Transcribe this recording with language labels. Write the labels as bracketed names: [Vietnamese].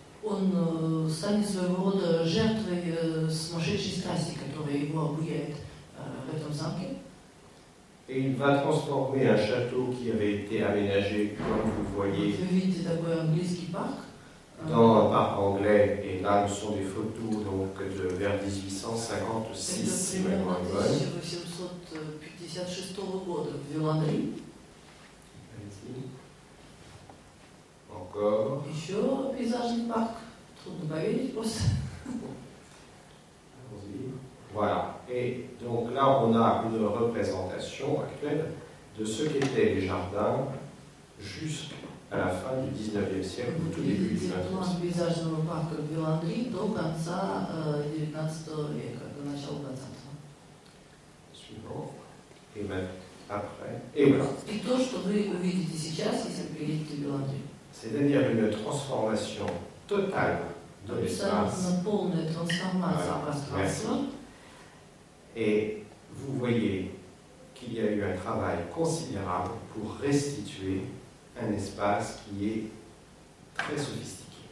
[Russian] он станет своего рода жертвой сумасшедшей страсти, которая его обуяет в этом замке. [French] Et il va transformer un château qui avait été aménagé, comme vous le voyez, [Russian] Вы видите такой английский парк. [French] dans un parc anglais. Et là, ce sont des photos donc, de vers 1856, [Russian] Это [French] si ma [Russian] примерно [French] mémoire est bonne. [Russian] 1856 года в Виландри. [French] Allez-y. Encore. [Russian] Еще пейзажный парк. Трудно поверить просто. [French] Allons-y. Voilà. Et donc là, on a une représentation actuelle de ce qu'étaient les jardins jusqu'à la fin du 19e siècle, au tout début du 20e [Russian] План [French] siècle. [Russian] пейзажного парка в Виландри до конца 19 века, до начала 20-го. [French] Suivant. Et même après. Et voilà. [Russian] И то, что вы увидите сейчас, если вы приедете в Виландри. [French] C'est-à-dire une transformation totale de l'espace. [Russian] Абсолютно полная трансформация пространства. [French] Et vous voyez qu'il y a eu un travail considérable pour restituer un espace qui est très sophistiqué.